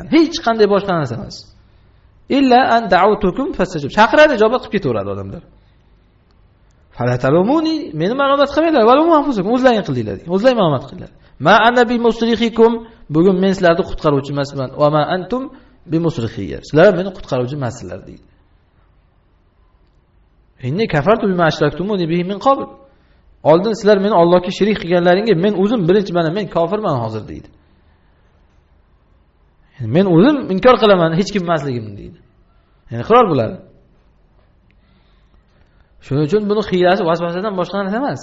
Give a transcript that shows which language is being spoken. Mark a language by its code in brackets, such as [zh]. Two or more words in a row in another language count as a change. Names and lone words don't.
[uz] Hech qanday boshqa narsa emas. [ar] إلا أن دعوتكم فاستجب. [uz] Chaqiradi, javob qilib ketaveradi odamlar. Falatalumuni, meni ma'lumot qilmaylar, [ar] ولوموا أنفسكم, [uz] o'zlaring qildinglar. O'zlaring ma'lumot qilinglar. [ar] ما أنا بمصرخكم, [uz] bugun men sizlarni qutqaruvchi emasman. [ar] وما أنتم بمصرخي. [uz] Sizlar meni qutqaruvchi emassizlar deydi. [ar] إني كفرت بما أشركتموني به من قبل. [uz] Oldin sizlar meni Allohga shirik qilganlaringga men o'zim birinchi men kofirman hozir deydi. Men o'zim inkor qilaman hech kim emasligimni deydi. Ya'ni iqror bo'ladi. Shuning uchun buni hiylasi vasvasadan boshqa narsa emas.